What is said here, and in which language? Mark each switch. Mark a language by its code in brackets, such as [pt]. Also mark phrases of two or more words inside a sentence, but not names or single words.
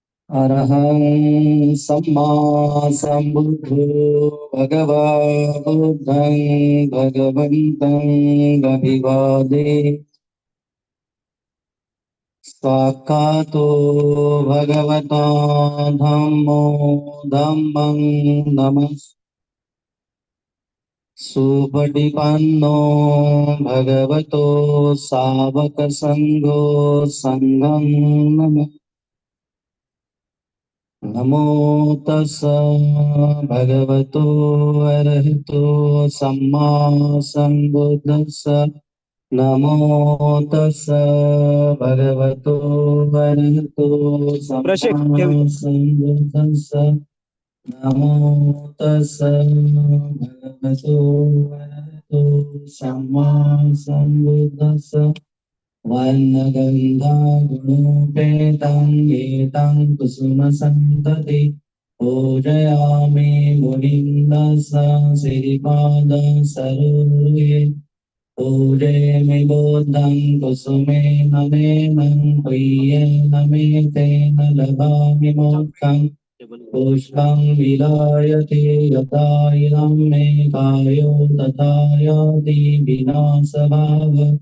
[pi] अरहं सम्मा सम्बुद्धो भगवा बुद्धं भगवन्तं अभिवादे स्वाक्कातो भगवता धम्मो धम्मं नमः सुपटिपन्नो भगवतो सावकसङ्घो सङ्घं नमः नमो तस् भगवतो अरहतो सम्मा सम्बुद्धस्स नमो तस् भगवतो अरहतो सम्मा सम्बुद्धस्स नमो तस् भगवतो अरहतो सम्मा सम्बुद्धस्स वर्णगन्धा गुणोपेतं एतं कुसुमसन्तति पूजयामि मुनिन्दस्स श्रीपादसरोरुहे पूजयामि बुद्धं कुसुमेन मेनं प्रियेण मे तेन लभामि मोक्षम् पुष्पं विलायते यथा इदं मे कायो तथा याति विनाशभाव